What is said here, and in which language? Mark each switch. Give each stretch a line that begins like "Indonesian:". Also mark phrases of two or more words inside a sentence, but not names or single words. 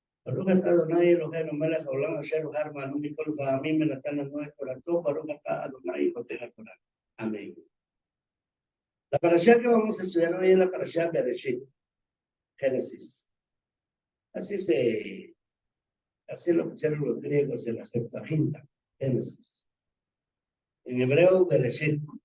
Hebrew: ברוך אתה אדוני אלוהינו מלך העולם אשר בחר בנו מכל העמים ונתן לנו את תורתו, ברוך אתה אדוני נותן התורה.
Spanish: Amén. La parashá que vamos a estudiar hoy es la parashá Bereshit, Génesis. Así lo pusieron los griegos en la Septuaginta, Génesis. En hebreo, Bereshit.